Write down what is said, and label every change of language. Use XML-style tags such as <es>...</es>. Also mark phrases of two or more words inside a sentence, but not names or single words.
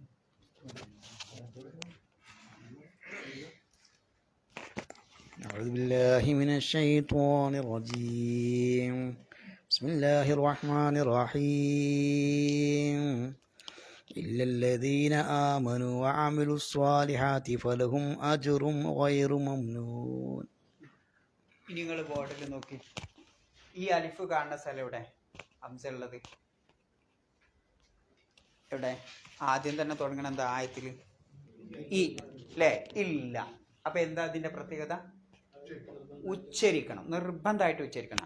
<ar>أعوذ بالله من الشيطان الرجيم. بسم الله الرحمن الرحيم. إلا الذين آمنوا وعملوا الصالحات فلهم أجر غير ممنون.</ar> <ml>ഇനി നിങ്ങൾ ബോർഡിൽ നോക്കി, ഈ അലിഫ് കാണുന്ന സ്ഥലം എവിടെ ഹംസ ഉള്ളത്? എവിടെ? ആദ്യം തന്നെ തുടങ്ങണം എന്താ ആയത്തിൽ? ഈ അല്ലേ? ഇല്ല. അപ്പൊ എന്താ അതിന്റെ പ്രത്യേകത? ഉച്ചരിക്കണം, നിർബന്ധമായിട്ട് ഉച്ചരിക്കണം.</ml>